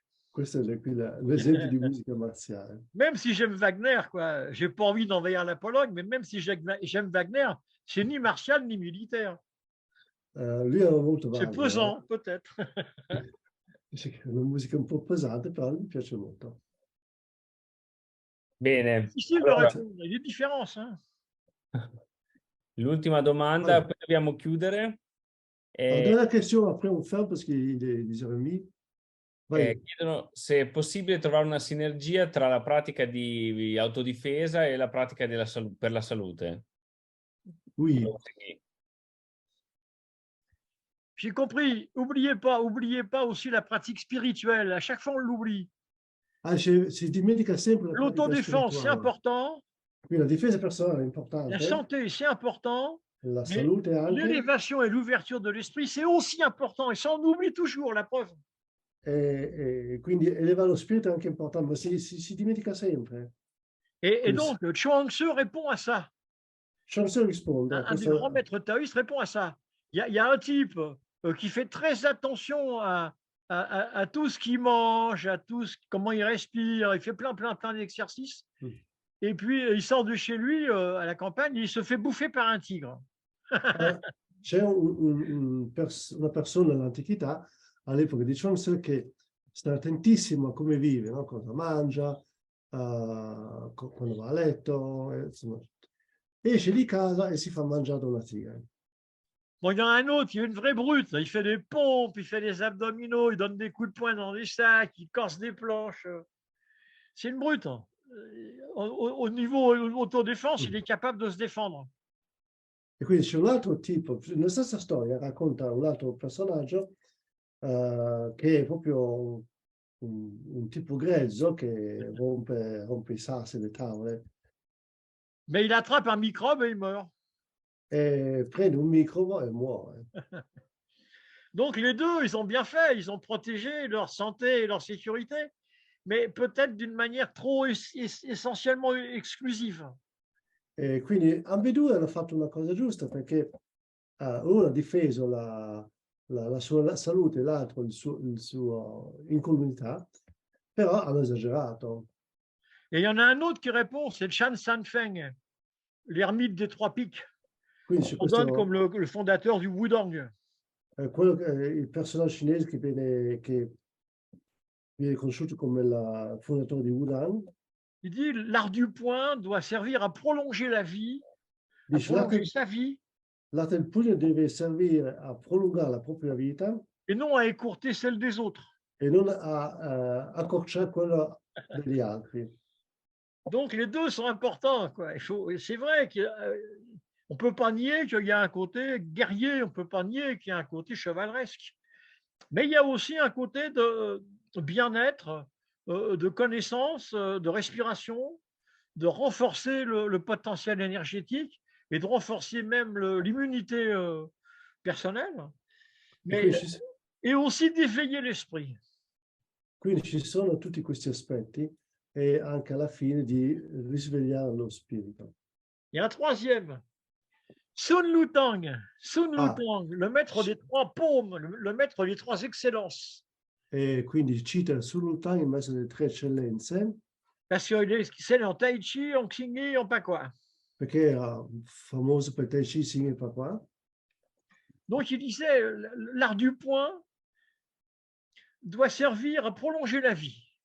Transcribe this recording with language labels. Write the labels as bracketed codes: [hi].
[it] Questo è l'esempio di musica marziale. [fr] Même si j'aime Wagner, quoi, j'ai pas envie d'envahir la Pologne, mais même si j'aime Wagner, c'est ni martial ni militaire. [it] Lui era molto [fr] C'est pesant, peut-être. [it] È una musica un po' pesante, però mi piace molto. Bene. [fr] Difficile de répondre, il y a des différences. Hein. [it] L'ultima domanda, poi dobbiamo chiudere. [fr] Dernière question, après on ferme parce qu'il est 10h30. [it] Chiedono se è possibile trovare una sinergia tra la pratica di autodifesa e la pratica per la salute. [fr] Oui. J'ai compris. Oubliez pas aussi la pratique spirituelle. À chaque fois, on l'oublie. [it] Si dimentica sempre la [fr] l'autodéfense, c'est important. [it] Oui, la difesa personale è importante. [fr] La santé, c'est important. [it] La salute anche. [fr] L'élévation et l'ouverture de l'esprit, c'est aussi important. Et ça, on oublie toujours, la preuve. [it] Quindi elevare lo spirito è anche importante, ma si dimentica sempre. [fr] Et donc, Chuang Tzu répond à ça. [it] Chuang Tzu risponde. [fr] Un des grands maîtres taoïstes répond à ça. Il y a un type qui fait très attention à tout ce qu'il mange, comment il respire, il fait plein d'exercices. Et puis, il sort de chez lui à la campagne, il se fait bouffer par un tigre. [it] C'è una persona nell'antichità, all'epoca di Chuang Tzu, che sta attentissimo a come vive, no? Cosa mangia, quando va a letto, insomma. Esce di casa e si fa mangiare da una tigre. [fr] Bon, il y en a un autre, il est une vraie brute. Il fait des pompes, il fait des abdominaux, il donne des coups de poing dans des sacs, il corse des planches. C'est une brute. Hein. Au niveau autodéfense, il est capable de se défendre. [it] E quindi c'è un altro tipo, nella stessa storia racconta un altro personaggio che è proprio un tipo grezzo che rompe i sassi, le tavole, [fr] Mais il attrape un microbe et il meurt. [it] e prende un microbo e muore. [fr] Donc les deux, ils ont bien fait, ils ont protégé leur santé et leur sécurité, mais peut-être d'une manière trop essentiellement exclusive. [it] E quindi ambedue hanno fatto una cosa giusta perché uno ha difeso la sua salute, l'altro il suo incolumità, però hanno esagerato. [fr] Et il y en a un autre qui répond, c'est Chan Sanfeng, l'ermite des trois pics, [it] Quindi c'è [fr] qu'on donne [it] questo, [fr] comme le fondateur du Wudang. [it] il personaggio cinese che viene conosciuto come il fondatore di Wuhan, [fr] Il dit l'art du poing doit servir à prolonger la vie, à [it] dice [fr] prolonger sa vie, [it] l'arte del pugno deve servire a prolungare la propria vita [fr] et non à écourter celle des autres. [it] e non a accorciare quella degli altri. [fr] Donc les deux sont importants, quoi. C'est vrai qu'on ne peut pas nier qu'il y a un côté guerrier, on ne peut pas nier qu'il y a un côté chevaleresque. Mais il y a aussi un côté de bien-être, de connaissance, de respiration, de renforcer le potentiel énergétique et de renforcer même l'immunité personnelle, mais, et aussi d'éveiller l'esprit. [it] Quindi ci sono tutti questi aspetti e anche alla fine di risvegliare lo spirito. [fr] Il y a un troisième, Sun Lutang, le maître des trois paumes, le maître des trois excellences. [it] E quindi cita Sun Lutang, il maestro delle tre eccellenze, [fr] Parce qu'il est en Tai Chi, en Xingyi, en pas quoi. [it] perché era famoso per Tai Chi, Xing e Pakwa. [fr] Donc il disait, l'art du poing doit servir à prolonger la vie.